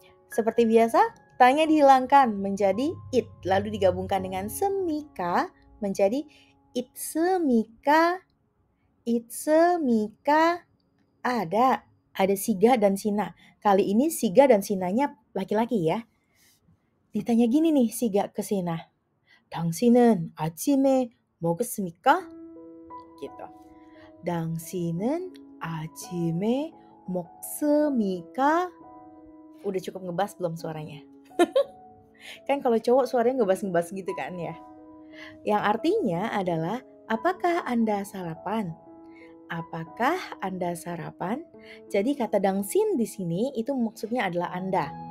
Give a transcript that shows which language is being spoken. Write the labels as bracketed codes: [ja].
[id] Seperti biasa, tanya dihilangkan menjadi it, lalu digabungkan dengan semika menjadi it semika. It semika ada siga dan sina. Kali ini siga dan sinanya laki-laki ya. Ditanya gini nih siga ke sina. [ko] 당신은 아침에 먹었습니까? [id] Gitu. [ko] 당신은 아침에 먹습니까? [id] Udah cukup ngebas belum suaranya? Kan kalau cowok suaranya ngebas-ngebas gitu kan ya. Yang artinya adalah apakah Anda sarapan? Apakah Anda sarapan? Jadi kata dangsin di sini itu maksudnya adalah Anda.